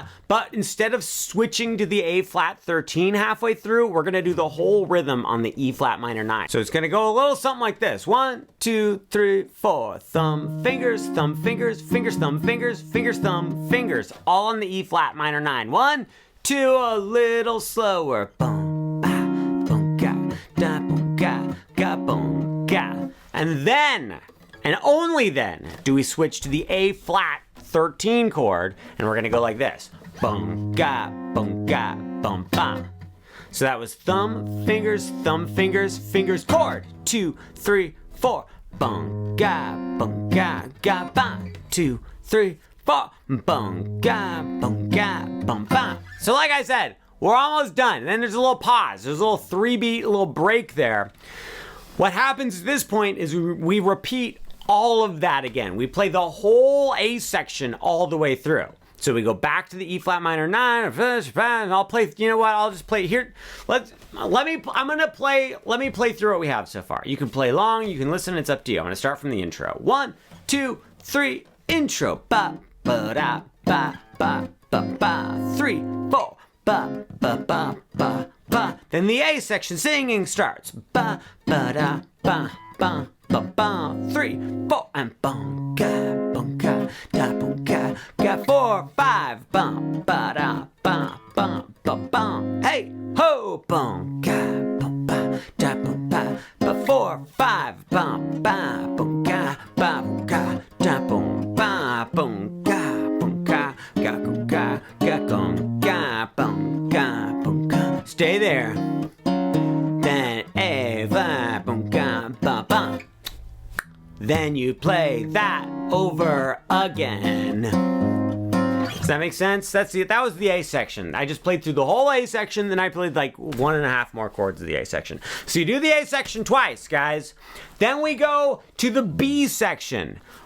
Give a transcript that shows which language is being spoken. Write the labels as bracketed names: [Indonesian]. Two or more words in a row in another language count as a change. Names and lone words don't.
[English] But instead of switching to the A flat 13 halfway through, we're gonna do the whole rhythm on the E flat minor 9. So it's gonna go a little something like this. 1, 2, 3, 4. Thumb, fingers, fingers, thumb, fingers, thumb, fingers. All on the E flat minor 9. 1, 2, a little slower. Boom, ba, boom, ga, da, boom, ga, boom, ga. And then, and only then, do we switch to the A flat 13 chord, and we're gonna go like this. Boom, ga, boom, ba. So that was thumb, fingers, fingers, chord. 2, 3, 4. Boom, ga, ba. 2, 3, 4. Boom, ga, ba. So like I said, we're almost done. Then there's a little pause. There's a little 3-beat, little break there. What happens at this point is we repeat all of that again. We play the whole A section all the way through. So we go back to the E flat minor 9, and I'll play, you know what, I'll just play here. Let me play through what we have so far. You can play along, you can listen, it's up to you. I'm gonna start from the intro. 1, 2, 3, intro. Ba, ba, da, ba, ba, ba, ba. 3, 4, ba, ba, ba, ba, ba. Then the A section singing starts. Ba, ba, da, ba, ba, ba, ba. 3, 4, and boom, ga, da, boom, ga, 4, 5, bum, ba, da, ba, bum, ba, bum. Hey, ho, boom, ga, boom, ba, da, boom, ba, 4, 5, bum, ba, boom, ga, da, boom, ba, boom, ga, boom, ga, boom, ga. Stay there. Then A, va, boom, ga, ba, ba. Then you play that over again. Does that make sense? That was the A section. I just played through the whole A section, then I played like 1.5 more chords of the A section. So you do the A section twice, guys. Then we go to the B section.